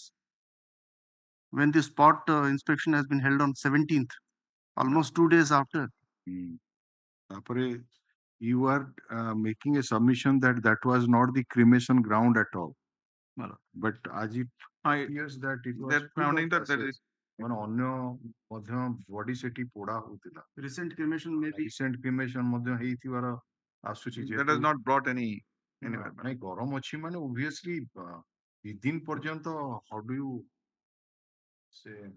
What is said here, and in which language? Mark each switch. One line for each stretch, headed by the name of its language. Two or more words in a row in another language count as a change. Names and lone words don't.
English: When the spot inspection has been held on 17th, almost 2 days after. You are making a submission that that was not the cremation ground at all. But as it appears that it was founding that is
Odia: ମାନେ ଅନ୍ୟ ମଧ୍ୟ ବଡି ସେଠି ପୋଡା ହଉଥିଲା.
English: Recent cremation maybe. Recent cremation
Odia: ମଧ୍ୟ ହେଇଥିବାର ଆସୁଛି.
English: That has not brought any anywhere.
Odia: ନାଇଁ ଗରମ ଅଛି ମାନେ obviously within ପର୍ଯ୍ୟନ୍ତ
English: how do you say